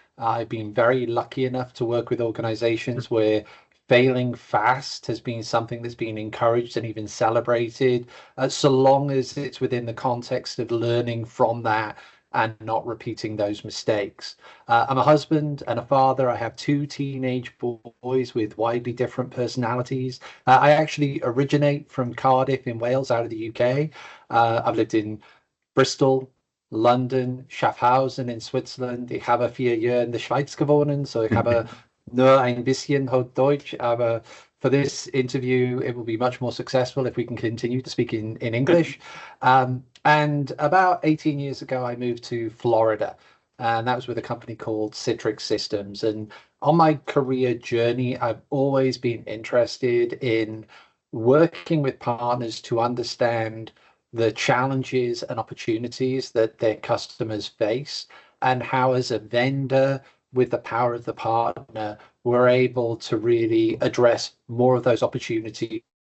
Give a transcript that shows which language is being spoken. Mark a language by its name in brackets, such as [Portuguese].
[English] I've been very lucky enough to work with organizations where failing fast has been something that's been encouraged and even celebrated, so long as it's within the context of learning from that and not repeating those mistakes. I'm a husband and a father. I have two teenage boys with widely different personalities. I actually originate from Cardiff in Wales, out of the UK. I've lived in Bristol, London, Schaffhausen in Switzerland. [German] Ich habe 4 Jahre in der Schweiz gewohnt, so ich habe nur ein bisschen Deutsch, [English] aber for this interview, it will be much more successful if we can continue to speak in English. And about 18 years ago, I moved to Florida, and that was with a company called Citrix Systems. And on my career journey, I've always been interested in working with partners to understand the challenges and opportunities that their customers face, and how, as a vendor, with the power of the partner, we're able to really address more of those opportunities,